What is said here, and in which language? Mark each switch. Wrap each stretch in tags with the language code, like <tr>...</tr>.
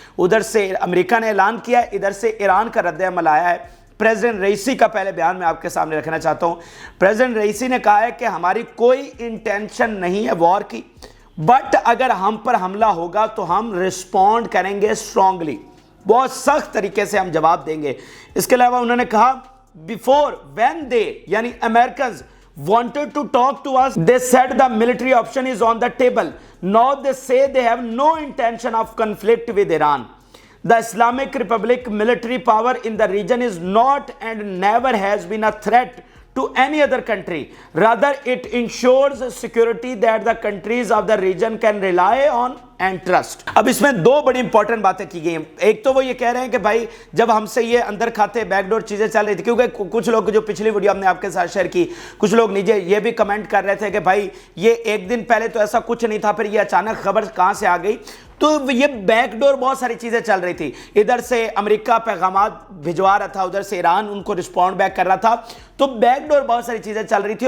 <ur>ادھر سے امریکہ نے اعلان کیا ہے، ادھر سے ایران کا رد عمل آیا ہے. پریزیڈنٹ رئیسی کا پہلے بیان میں آپ کے سامنے رکھنا چاہتا ہوں. پریزیڈنٹ رئیسی نے کہا ہے کہ ہماری کوئی انٹینشن نہیں ہے وار کی، بٹ اگر ہم پر حملہ ہوگا تو ہم رسپونڈ کریں گے اسٹرانگلی، بہت سخت طریقے سے ہم جواب دیں گے. اس کے علاوہ انہوں نے کہا</ur> <en>before when they</en> <ur>یعنی</ur> <en>Americans wanted to talk to us they said the military option is on the table. Now they say they have no intention of conflict with Iran. The Islamic Republic military power in the region is not and never has been a threat to any other country. Rather, it ensures security that the countries of the region can rely on and trust.</en> <ur>اب اس میں 2 بڑی important باتیں کی گئی ہیں. ایک تو وہ یہ کہہ رہے ہیں کہ بھائی جب ہم سے یہ اندر کھاتے بیک ڈور چیزیں چل رہی تھی، کیونکہ کچھ لوگ جو پچھلی ویڈیو ہم نے آپ کے ساتھ شیئر کی، کچھ لوگ نیچے یہ بھی کمنٹ کر رہے تھے کہ بھائی یہ 1 دن پہلے تو ایسا کچھ نہیں تھا، پھر یہ اچانک خبر کہاں سے آ گئی. تو یہ بیک ڈور بہت ساری چیزیں چل رہی تھی. ادھر سے امریکہ پیغامات بھجوا رہا تھا, ادھر سے ایران ان کو رسپونڈ بیک کر رہا تھا, تو بیک ڈور بہت ساری چیزیں چل رہی تھی.</ur>